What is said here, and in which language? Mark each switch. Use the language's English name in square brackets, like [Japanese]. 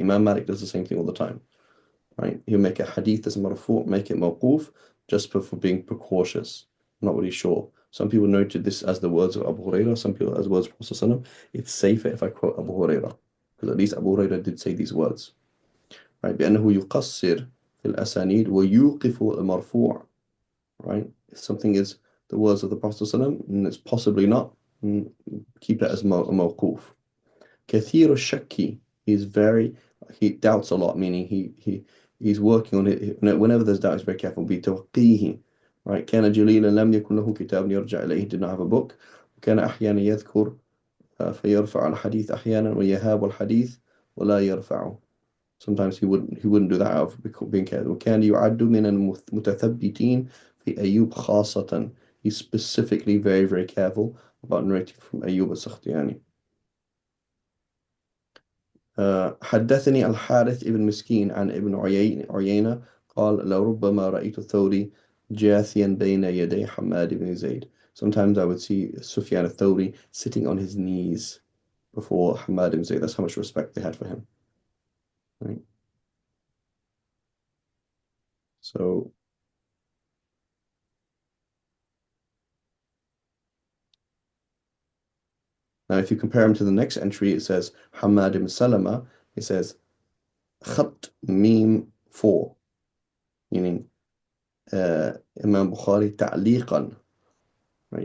[English] Imam Malik does the same thing all the time, right? He'll make a hadith as marfu', make it mawquf, just for being precautious. I'm not really sure. Some people noted this as the words of Abu Hurairah, some people as words of Prophet ﷺ. It's safer if I quote Abu Hurairah, because at least Abu Hurairah did say these words, right? [Arabic] بأنه يقصر في الأسانيد ويوقف المرفوع, right? [English] If something is the words of the Prophet ﷺ, and it's possibly not, keep it as mawquf. [Arabic] كثير الشك, [English] he doubts a lot, meaning he's working on it. Whenever there's doubt, he's very careful. بتوقيه, right? [Arabic] كان جليلا لم يكن له كتاب يرجع إليه, [English] he did not have a book. [Arabic] وكان أحيانا يذكر فيرفع الحديث أحيانا ويهاب الحديث ولا يرفعه. [English] Sometimes he wouldn't do that out of being careful. [Arabic] وكان يعد من المتثبتين في أيوب خاصة. [English] He's specifically very, very careful about narrating from أيوب السختياني. [Arabic] حدثني الحارث ابن مسكين عن ابن عيينة قال لربما رأيت الثوري جاثيا بين يدي حماد بن زيد. [English] Sometimes I would see Sufyan al-Thawri sitting on his knees before Hamad ibn Zayd. That's how much respect they had for him. Right? So now if you compare him to the next entry, it says Hamad ibn Salama, it says Khat Mim 4, meaning Imam Bukhari ta'liqan. Right?